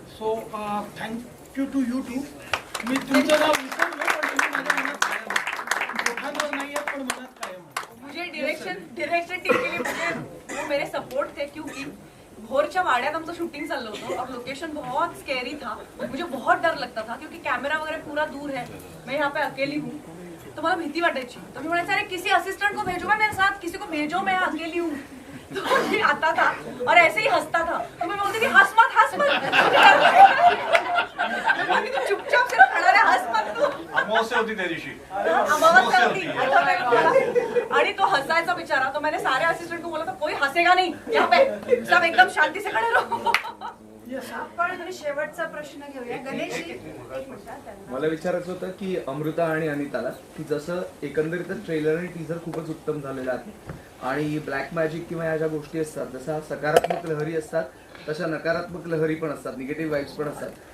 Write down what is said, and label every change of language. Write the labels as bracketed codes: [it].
[en] So thank you to you too. [mr] मी तुमचं नाव विसरलो पण तुम्ही माझ्या मनात दोघांवर नाही आहेत पण मनात कायम. [hi] मुझे डायरेक्शन टीम के लिए वो मेरे सपोर्ट थे, क्योंकि [mr] भोरच्या वाड्यात आमचं शूटिंग चाललं होतं [hi] और लोकेशन बहुत स्कैरी था. मुझे बहुत डर लगता था क्योंकि कैमरा वगैरह पूरा दूर है, मैं यहाँ पे अकेली हूँ, [mr] तो मला भीती वाटायची. तो मी म्हणायचं अरे [hi] किसी असिस्टेंट को भेजो मैं मेरे साथ, किसी को भेजो मैं अकेली हूँ. तो ये आता था और ऐसे ही हंसता था, तो मैं बोलती थी हंस मत मैं बोलती थी चुपचाप से खड़ा रहे, हंस मत तू. [mr] अमावस्या होती त्या दिवशी, अमावस्या होती आणि तो हंसायचा बिचारा. [hi] तो मैंने सारे असिस्टेंट को बोला था कोई हंसेगा नहीं यहाँ पे, सब एकदम शांति से खड़े रहो. [mr] आपण शेवटचा प्रश्न घेऊया. गणेश मला विचारायचं होतं की अमृता आणि अनिताला, की जसं एकंदरीतच ट्रेलर आणि टीझर खूपच उत्तम झालेलं आहे आणि ब्लॅक मॅजिक किंवा या ज्या गोष्टी असतात, जसा सकारात्मक लहरी असतात तशा नकारात्मक लहरी पण असतात, निगेटिव्ह वाईब्स पण असतात.